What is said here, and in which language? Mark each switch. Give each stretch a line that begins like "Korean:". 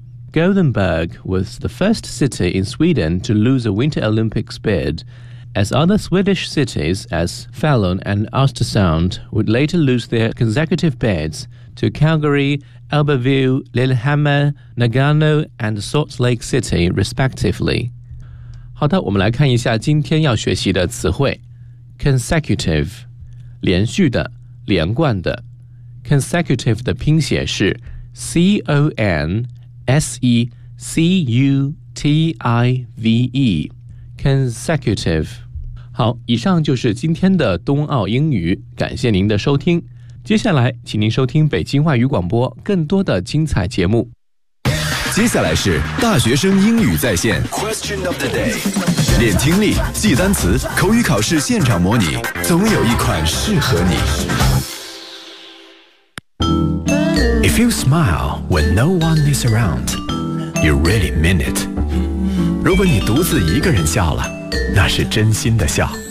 English: Gothenburg was the first city in Sweden to lose a Winter Olympics bid, as other Swedish cities as Falun and Östersund would later lose their consecutive bids to Calgary, Albertville, Lillehammer, Nagano and Salt Lake City, respectively.
Chinese: 好的，我们来看一下今天要学习的词汇。 Consecutive， 连续的，连贯的。 Consecutive 的拼写是 C-O-N-S-E-C-U-T-I-V-E。
English: Consecutive。
Chinese: 好，以上就是今天的冬奥英语，感谢您的收听。接下来，请您收听北京话语广播更多的精彩节目。接下来是大学生英语在线 Question of the day， 练听力，记单词，口语考试现场模拟，总有一款适合你。
English: If you smile when no one is around, you really mean it。
Chinese: 如果你独自一个人笑了，那是真心的笑。